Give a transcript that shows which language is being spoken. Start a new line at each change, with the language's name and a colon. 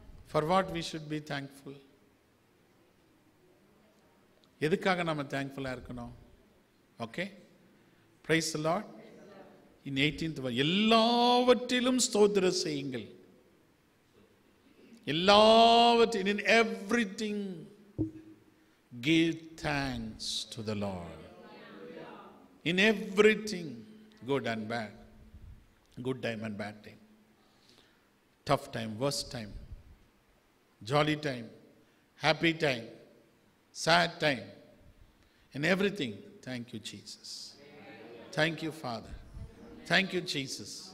English: For what we should be thankful?
Tamil: எதுக்காக நம்ம thankful-ஆ இருக்கணும்?
English: Okay? Praise the Lord. In 18th verse,
Tamil: எல்லாவற்றிலும் ஸ்தோத்திரம் செய்யுங்கள். எல்லாவற்றிலும்,
English: in everything give thanks to the Lord. In everything, good and bad, good time and bad time, tough time, worst time, jolly time, happy time, sad time, in everything, thank you Jesus, thank you Father, thank you Jesus.